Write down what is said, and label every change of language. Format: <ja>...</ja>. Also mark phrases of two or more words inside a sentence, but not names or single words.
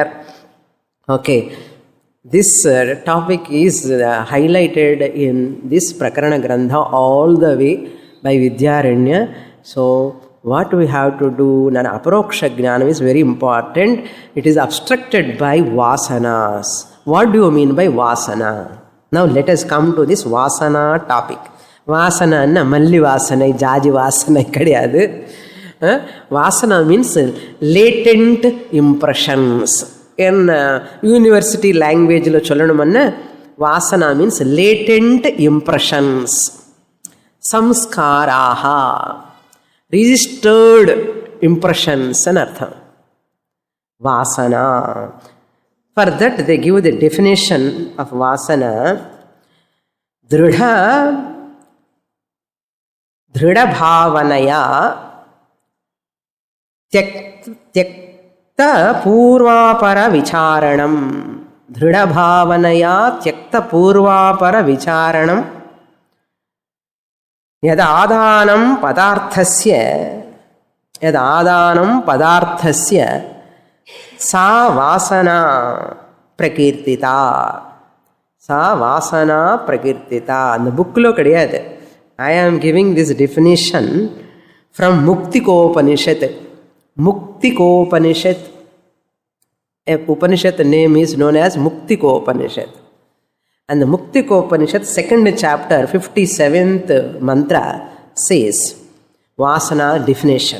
<en>Okay, this topic is highlighted in this</en> <sa>प्रकरण ग्रन्थ</sa> <en>all the way by Vidyaranya. So what we have to do, Nana</en> <sa>अपरोक्ष ज्ञानम्</sa> <en>is very important. It is obstructed by vasanas. What do you mean by vasana? Now let us come to this vasana topic.</en> <ta>வாசனா மல்லி வாசனை, ஜாஜி வாசனை கிடையாது.</ta> <en>vasana means latent impressions.</en> <ta>என்</ta> <en>university languageil</en> <ta>சொல்லணும்னா</ta> <en>vasana means latent impressions.</en> <te>సంస్కారాः,</te> <en>registered impressions</en> <te>అని అర్థం వాసన.</te> <en>for that they give the definition of vasana.</en> <sa>దృఢభావనయా త్యక్త పూర్వాపర విచారణం. దృఢభావనయా త్యక్త పూర్వాపర విచారణం. యదాదానం పదార్థస్య సా వాసన ప్రకీర్తిత. సా వాసన ప్రకీర్తిత.</sa> <ta>அந்த புக்கில் கிடையாது.</ta> <en>I am giving this definition from Muktikopanishad. Muktikopanishad, a Upanishad name is known as Muktikopanishad. And the Muktikopanishad 2nd chapter 57th mantra says Vasana definition.</en>